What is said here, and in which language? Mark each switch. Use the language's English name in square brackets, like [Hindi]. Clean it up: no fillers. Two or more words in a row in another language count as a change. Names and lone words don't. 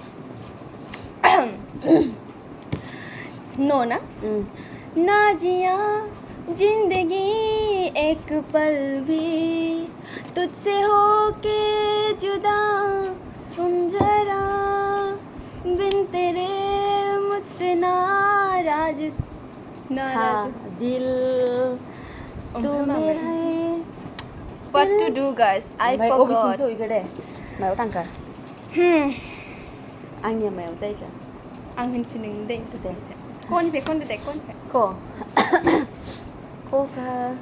[Hindi] नो ना ना जिया जिंदगी एक पल भी तुझसे होके जुदा सुन जरा बिन तेरे मुझसे नाराज दिल तू मेरा [English] what to do guys I forgot [Bodo] दे मायाव थांखा आंनिया मायाव जायगा आं होनसै नों दे कननिफ्राय खनदो दे क'निफ्राय क'का